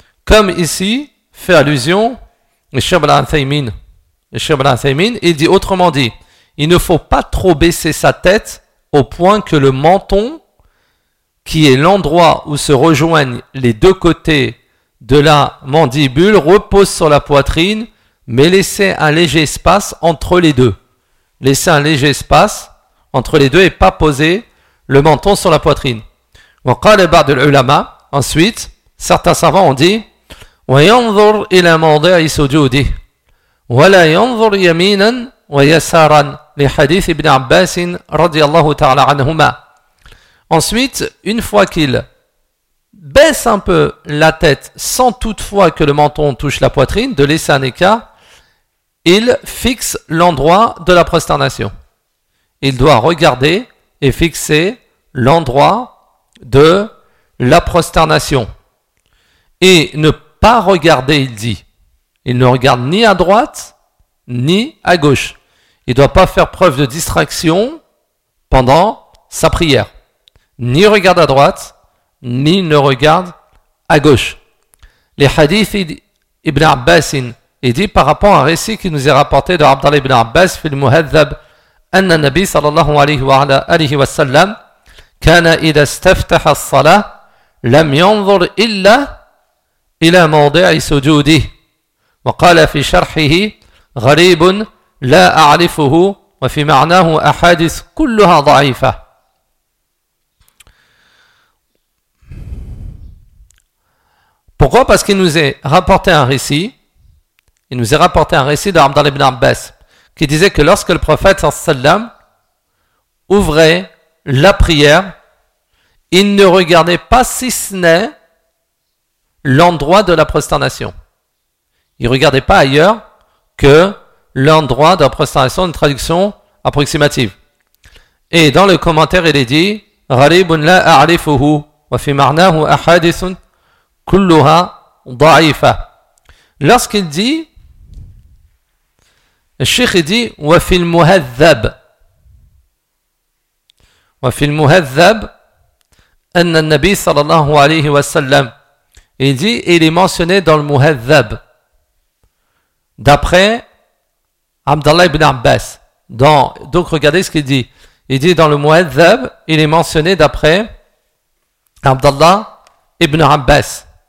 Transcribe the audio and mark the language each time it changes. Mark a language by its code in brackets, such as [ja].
[fr] Comme ici, fait allusion, Cheikh Ibn Thaymin, il dit autrement dit, il ne faut pas trop baisser sa tête au point que le menton, qui est l'endroit où se rejoignent les deux côtés de la mandibule repose sur la poitrine, mais laissez un léger espace entre les deux. Laissez un léger espace entre les deux et pas poser le menton sur la poitrine. [ar] وقال بعض العلماء. [fr] Ensuite, certains savants ont dit [ar] وينظر إلى موضع سجوده ولا ينظر يمينا ويسارا لحديث ابن عباس رضي الله تعالى عنهما. [fr] Ensuite, une fois qu'il baisse un peu la tête sans toutefois que le menton touche la poitrine, de laisser un écart, il fixe l'endroit de la prosternation. Il doit regarder et fixer l'endroit de la prosternation. Et ne pas regarder, il dit. Il ne regarde ni à droite, ni à gauche. Il ne doit pas faire preuve de distraction pendant sa prière. Ni regarde à droite, ni ne regarde à gauche. Les hadiths Ibn Abbas, il dit par rapport à un récit qui nous est rapporté de Abdallah Ibn Abbas, fil Muhadhab [ar] أن النبي صلى الله عليه وعلى آله وسلم كان إذا استفتح الصلاة لم ينظر إلا إلى موضع سجوده وقال في شرحه غريب لا أعرفه وفي معناه أحاديث كلها ضعيفة [fr] Pourquoi ? Parce qu'il nous est rapporté un récit, il nous est rapporté un récit d'Abdallah ibn Abbas, qui disait que lorsque le prophète sallallahu alayhi wa sallam ouvrait la prière, il ne regardait pas si ce n'est l'endroit de la prosternation. Il ne regardait pas ailleurs que l'endroit de la prosternation, une traduction approximative. Et dans le commentaire, il est dit [ar] « Gharibun la a'rifuhu wa fi ma'nahu ahadithun » كلها ضعيفة. [fr] Lorsqu'il dit, le Cheikh dit, [ar] وفي المهذب. وفي المهذب, أن النبي صلى الله عليه وسلم. [fr] Il dit, il est mentionné dans le Muhadhab. D'après Abdallah ibn Abbas. Donc regardez ce qu'il dit. Il dit, dans le Muhadhab, il est mentionné d'après Abdallah ibn Abbas.